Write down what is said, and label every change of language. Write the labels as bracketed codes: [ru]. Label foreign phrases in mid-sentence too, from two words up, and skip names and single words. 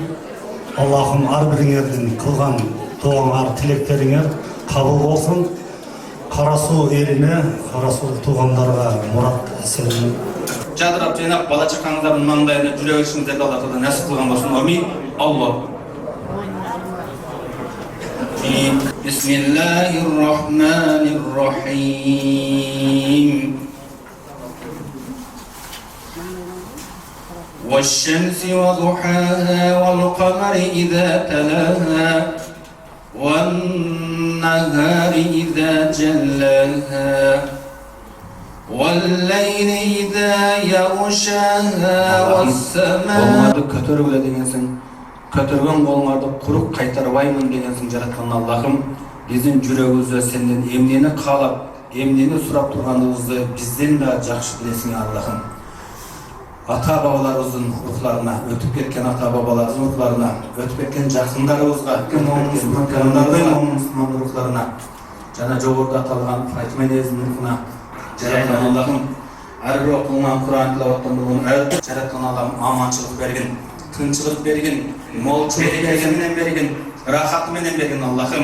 [ky] Аллахым ар бириңердин кылган дуаңар, тилектериңер кабыл болсун. Кара Суу элине, Кара Суу туугандарга мурат эсенин жадырап жайнап бала чакаңыздардын маңдайына жүрө беришиңиздерди Алла Таала насип кылган болсун. Амин. Алла. [ar] بسم الله الرحمن الرحيم. والشمس وضحاها والقمر إذا تلاها والنهار إذا جلاها والليل إذا يغشاها والسماء [ky] көтөргүлө дегенсиң. Көтөргөн колуңарды курук кайтарбаймын дегенсиң жараткан Аллахым. Биздин жүрөгүбүздө сенден эмнени каалап, эмнени сурап турганыбызды бизден да жакшы билесиң Аллахым. Ата-бабаларыбыздын рухларына, өтүп кеткен ата-бабаларыбыздын рухларына, өтүп кеткен жакындарыбызга, мусулман рухларына, жана жогоруда аталган Фатима энебиздин рухуна жараткан Аллахым, ар бир окулган Кур'ан тилаваттан болгон жараткан Аллахым аманчылык бергин, тынчылык бергин, молчулук бергин, рахат менен бергин Аллахым.